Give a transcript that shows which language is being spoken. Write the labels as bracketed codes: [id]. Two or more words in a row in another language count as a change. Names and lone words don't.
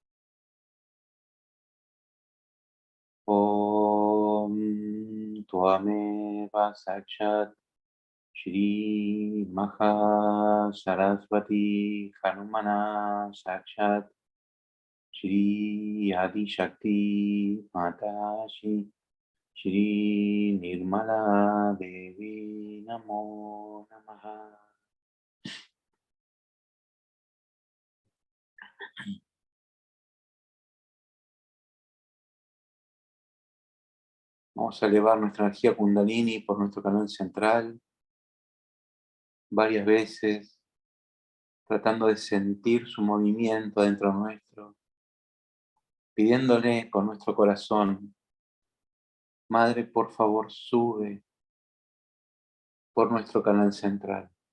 [sa] ॐ त्वमेव साक्षात् श्री महासरस्वती हनुमान साक्षात् श्री आदि शक्ति माताजी श्री निर्मला देवी नमो नमः. [es] Vamos a elevar nuestra energía Kundalini por nuestro canal central varias veces, tratando de sentir su movimiento dentro nuestro, pidiéndole con nuestro corazón: Madre, por favor, sube por nuestro canal central.